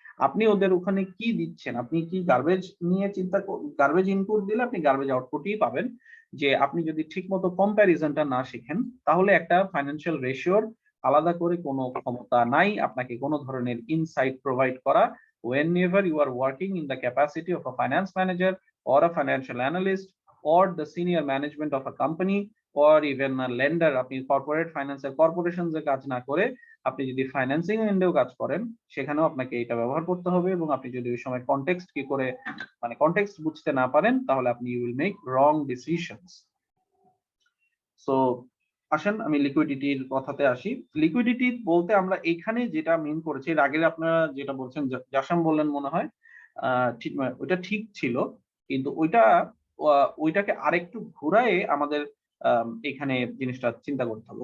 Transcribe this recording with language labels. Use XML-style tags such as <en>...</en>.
<bn>আপনি ওদের ওখানে কি দিচ্ছেন, আপনি কি গার্বেজ নিয়ে গার্বেজ ইনপুট দিলে আপনি গার্বেজ আউটপুটই পাবেন। যে আপনি যদি ঠিকমতো কম্প্যারিজনটা না শিখেন তাহলে একটা ফাইন্যান্সিয়াল রেশিওর আলাদা করে কোনো ক্ষমতা নাই আপনাকে কোনো ধরনের ইনসাইট প্রোভাইড করা।</bn> <en>whenever you are working in the capacity of a finance manager or a financial analyst or the senior management of a company or even a lender,</en> <bn>আপনি কর্পোরেট ফাইন্যান্সের কর্পোরেশনস এ কাজ না করে আপনি যদি ফাইন্যান্সিং এন্ডেও কাজ করেন সেখানেও আপনাকে এটা ব্যবহার করতে হবে। এবং আপনি যদি ওই সময় কনটেক্সট কি করে মানে কনটেক্সট বুঝতে না পারেন তাহলে আপনি</bn> <en>You will make wrong decisions.</en> <bn>So আসেন আমি লিকুইডিটির কথাতে আসি। লিকুইডিটি বলতে আমরা এখানে যেটা মিন করেছি, এর আগে আপনারা যেটা বলছেন জাসাম বললেন মনে হয় ঠিক ওইটা ঠিক ছিল, কিন্তু ওইটাকে আরেকটু ঘুরায়ে আমাদের এখানে জিনিসটা চিন্তা করতে হবে।</bn>